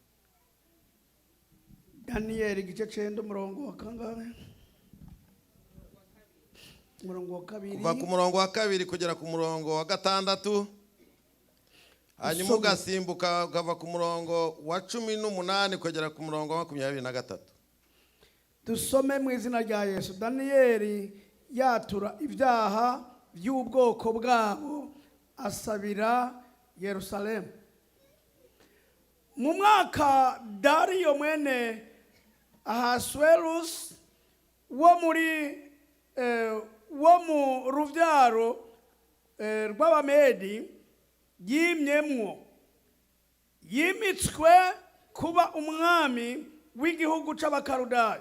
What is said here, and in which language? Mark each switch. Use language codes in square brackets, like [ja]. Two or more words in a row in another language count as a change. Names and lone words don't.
[rn] Daniel igice 9 umurongo wa kangahe? Umurongo wa 2. Kuva ku murongo wa 2 kugera ku murongo wa 6. Hanyuma ugasimbuka ukava ku murongo wa 18 kugera ku murongo wa 23. Dusome mu izina rya Yesu. Daniel yatura ibyaha by'ubwoko bwabo asabira Yerusalemu. Mu mwaka Dario mwene Ahasuerus wo mu ruvyaro rw'Abamedi yimitswe kuba umwami w'igihugu c'Abakarudayo.